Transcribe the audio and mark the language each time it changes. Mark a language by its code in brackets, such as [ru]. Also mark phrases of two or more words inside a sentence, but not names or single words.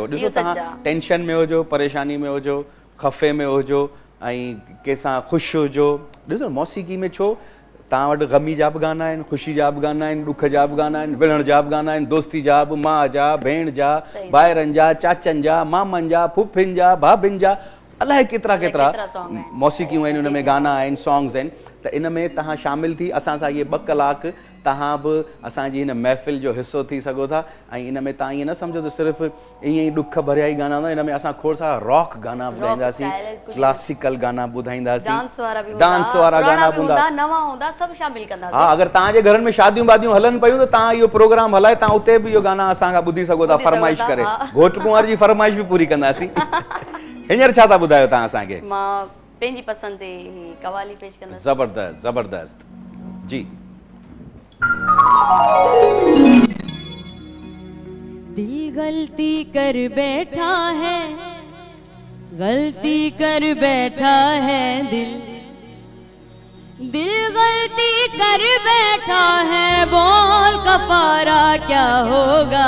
[sd] ॾिसो तव्हां टेंशन में हुजो, परेशानी में हुजो, ख़फ़े में हुजो ऐं कंहिंसां ख़ुशि हुजो, ॾिसो मौसीक़ी में छो तव्हां वटि ग़मी जा बि गाना आहिनि, ख़ुशी जा बि गाना आहिनि, ॾुख जा बि गाना आहिनि, विढ़ण जा बि गाना आहिनि, दोस्ती जा बि, माउ जा, भेण जा, भाइरनि जा, चाचनि जा, मामनि जा, फुफियुनि जा, भाभियुनि जा, अलाए केतिरा केतिरा मौसीक़ियूं आहिनि, हुन में गाना आहिनि, सॉन्ग्स आहिनि। त इन में तव्हां शामिल थी असां सां इहे 2 कलाक तव्हां बि असांजी हिन महफ़िल जो हिसो थी सघो था। ऐं इन में तव्हां ईअं न सम्झो त सिर्फ़ु ईअं ई ॾुख भरिया ई गाना हूंदा, इन में असां खोड़ सारा रॉक गाना ॿुधाईंदासीं, क्लासिकल गाना ॿुधाईंदासीं, डांस वारा गाना हूंदा, सभु शामिल कंदासीं। हा, अगरि तव्हांजे घरनि में शादियूं वादियूं हलनि पियूं त तव्हां इहो प्रोग्राम हलाए तव्हां उते बि इहो गाना असां खां ॿुधी सघो था फरमाइश करे, घोट कुंवर जी फरमाइश बि पूरी कंदासीं। हींअर छा था ॿुधायो तव्हां असांखे? पंहिंजी पसंदि ते कवाली पेश कंदा। ज़बरदस्त ज़बरदस्त जी। [ur] دل غلطی کر بیٹھا ہے، غلطی کر بیٹھا ہے، دل غلطی کر بیٹھا ہے، بول کفارہ کیا ہوگا.